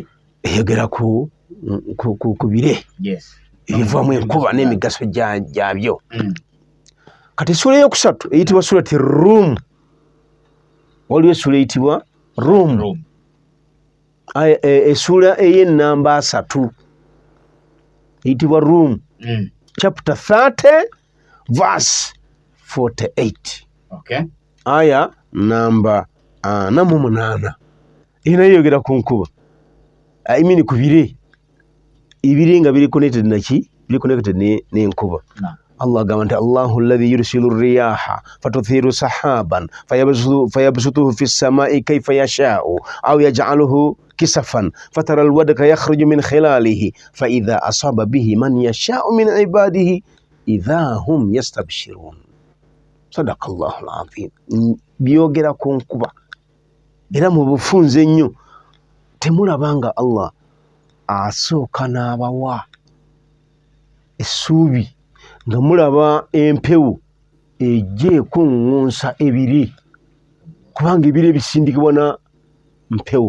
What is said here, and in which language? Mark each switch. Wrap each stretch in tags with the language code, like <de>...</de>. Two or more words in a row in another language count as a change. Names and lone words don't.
<lg>Eyogera ku bire ebivamu enkuba n'emigaso gyabyo. Kati ssuula eyokusatu eyitibwa surati Rum. Waliwo essuula eyitibwa Rum. Essuula ey'ennamba 3 eyitibwa Rum.</lg> <en>Chapter 30 verse 48.</en> <lg>Aya namba 48. Ina yogera ku nkuba.</lg> <en>I mean</en> <lg>ku bire. Ibire nga biri connected na ki? Biri connected n'enkuba. Allah agamba nti</lg> <ar>الله الذي يرسل الرياح فتثير سحابا فيبسطه في السماء كيف يشاء أو يجعله كسفا فترى الودق يخرج من خلاله فإذا أصاب به من يشاء من عباده إذا هم يستبشرون. صدق الله العظيم.</ar> <lg>Byogera ku nkuba. Era mu bufunze nnyo temulabanga Allah asooka n'abawa essuubi nga mulaba empewo ejja ekuŋŋunsa ebire, kubanga ebire bisindikibwa na mpewo.</lg>